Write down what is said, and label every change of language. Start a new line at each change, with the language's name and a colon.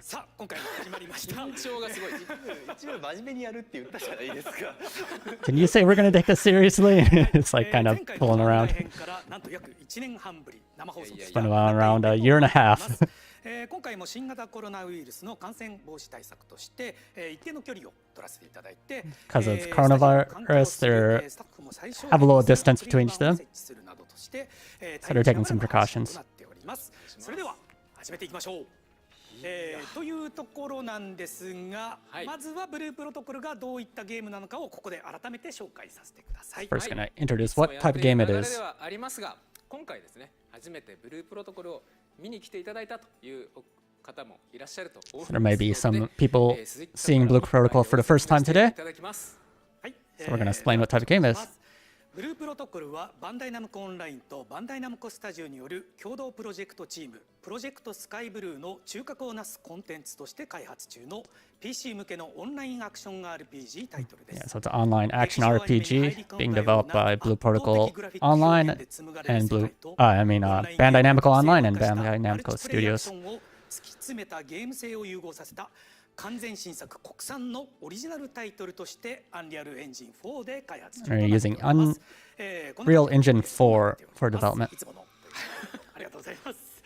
Japanese: さあ今回も始まりました。緊張がすごい。一部真面目にやるって言ったじゃないですか。
English: Can you say we're going to take this seriously? It's like kind of pulling around.
Japanese: なんと約1年半ぶり生放送です。
English: It's been around a year and a half.
Japanese: 今回も新型コロナウイルスの感染防止対策として一定の距離を取らせていただいて
English: Because of coronavirus, they have a little distance between them. So they're taking some precautions.
Japanese: それでは始めていきましょう。というところなんですが、まずはブループロトコルがどういったゲームなのかをここで改めて紹介させてください。
English: First, can I introduce what type of game it is?
Japanese: ではありますが、今回ですね、初めてブループロトコルを見に来ていただいたという方もいらっしゃると思います。
English: There may be some people seeing Blue Protocol for the first time today. So we're going to explain what type of game it is.
Japanese: ブループロトコルはバンダイナムコオンラインとバンダイナムコスタジオによる共同プロジェクトチームプロジェクトスカイブルーの中核をなすコンテンツとして開発中の PC 向けのオンラインアクション RPG タイトルです。
English: Yeah, so it's an online action RPG being developed by Blue Protocol Online and Bandai Namco Online and Bandai Namco Studios.
Japanese: 突き詰めたゲーム性を融合させた完全新作国産のオリジナルタイトルとしてアンリアルエンジン4で開発中となっております。
English: Using Unreal Engine 4 for development.
Japanese: いつものありがとうございます。